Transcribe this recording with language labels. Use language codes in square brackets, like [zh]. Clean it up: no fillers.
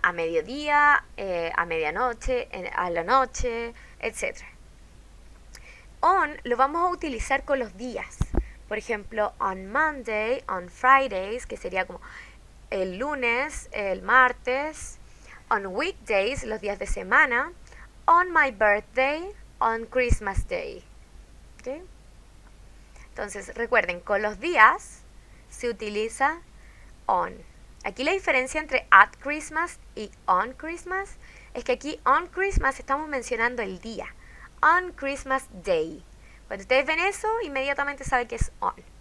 [es] A mediodía, a medianoche, a la noche, etc. On lo vamos a utilizar con los días. Por ejemplo, [en] on Monday, on Fridays, [es] que sería como el lunes, el martes. [en] On weekdays, [es] los días de semana. [en] on my birthday, on Christmas Day. ¿Okay? [es] Entonces, recuerden, con los días se utiliza on. Aquí la diferencia entre [en] at Christmas [es] y [en] on Christmas [es] es que aquí on Christmas estamos mencionando el día. [en] On Christmas Day. [es] Cuando ustedes ven eso, inmediatamente saben que es on.